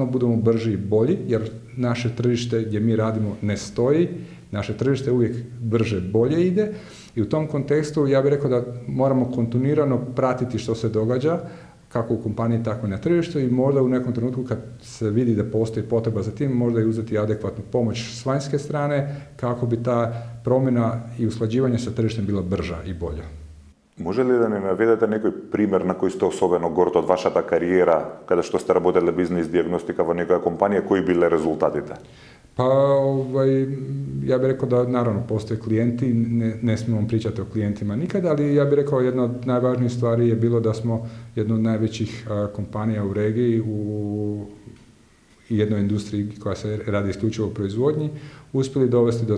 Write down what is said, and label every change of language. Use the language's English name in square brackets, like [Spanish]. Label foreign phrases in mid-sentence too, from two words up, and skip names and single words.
[Croatian] budemo brži i bolji, jer naše tržište gdje mi radimo ne stoji, naše tržište uvijek brže, bolje ide i u tom kontekstu ja bih rekao da moramo kontinuirano pratiti što se događa, kako u kompaniji, tako i na tržištu i možda u nekom trenutku kad se vidi da postoji potreba za tim, možda i uzeti adekvatnu pomoć s vanjske strane kako bi ta promjena i usklađivanje sa tržištem bila brža i bolja. [Macedonian] Може ли да не наведете некој пример на кој сте особено горд од вашата кариера, каде што сте работеле бизнис дијагностика во некоја компанија, кои биле резултатите? [Croatian] Pa, ja bih rekao da naravno postoje klijenti, ne smijemo pričati o klijentima nikada, ali ja bih rekao jedna od najvažnijih stvari je bilo da smo jedna od najvećih kompanija u regiji, u jednoj industriji koja se radi isključivo o proizvodnji, uspjeli dovesti do